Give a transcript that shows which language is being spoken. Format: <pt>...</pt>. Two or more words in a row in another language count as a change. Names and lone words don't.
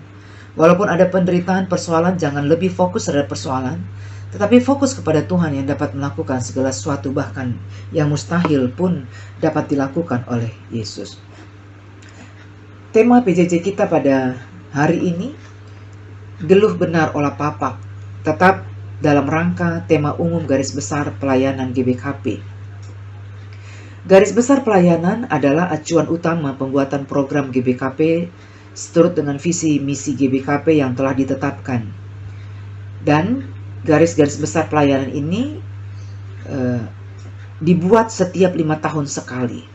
<id>Walaupun ada penderitaan, persoalan, jangan lebih fokus terhadap persoalan, tetapi fokus kepada Tuhan yang dapat melakukan segala sesuatu, bahkan yang mustahil pun dapat dilakukan oleh Yesus. Tema PJJ kita pada hari ini,</id> <btx>geluh benar olah papak,</btx> <id>tetap dalam rangka tema umum garis besar pelayanan GBKP. Garis besar pelayanan adalah acuan utama pembuatan program GBKP seturut dengan visi misi GBKP yang telah ditetapkan. Dan garis-garis besar pelayanan ini dibuat setiap 5 tahun sekali.</id>